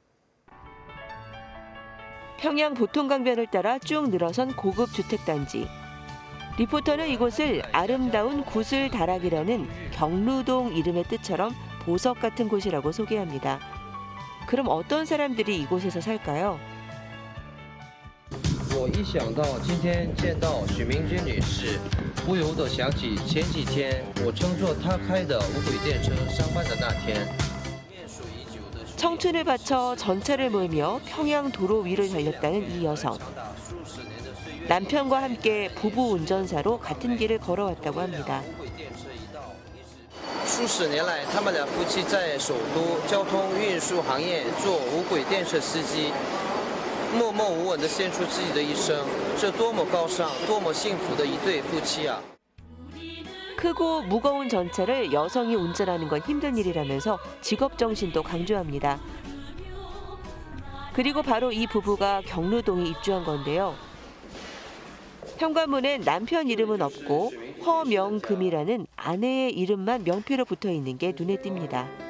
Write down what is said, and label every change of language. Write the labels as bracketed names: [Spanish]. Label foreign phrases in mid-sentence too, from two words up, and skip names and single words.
[Korean] 평양 보통강변을 따라 쭉 늘어선 고급 주택단지. 리포터는 이곳을 아름다운 구슬다락이라는 경루동 이름의 뜻처럼 보석 같은 곳이라고 소개합니다. 그럼 어떤 사람들이 이곳에서 살까요? [Chinese] 我一想到今天见到许明君女士，不由得想起前几天我乘坐她开的无轨电车上班的那天。 [Korean] 청춘을 바쳐 전차를 몰며 평양 도로 위를 달렸다는 이 여성. 남편과 함께 부부 운전사로 같은 길을 걸어왔다고 합니다. [Chinese] 数十年来，他们两夫妻在首都交通运输行业做无轨电车司机，默默无闻地献出自己的一生，这多么高尚、多么幸福的一对夫妻啊！ [Korean] 크고 무거운 전차를 여성이 운전하는 건 힘든 일이라면서 직업 정신도 강조합니다. 그리고 바로 이 부부가 경로동에 입주한 건데요. 현관문엔 남편 이름은 없고 허명금이라는 아내의 이름만 명패로 붙어 있는 게 눈에 띕니다.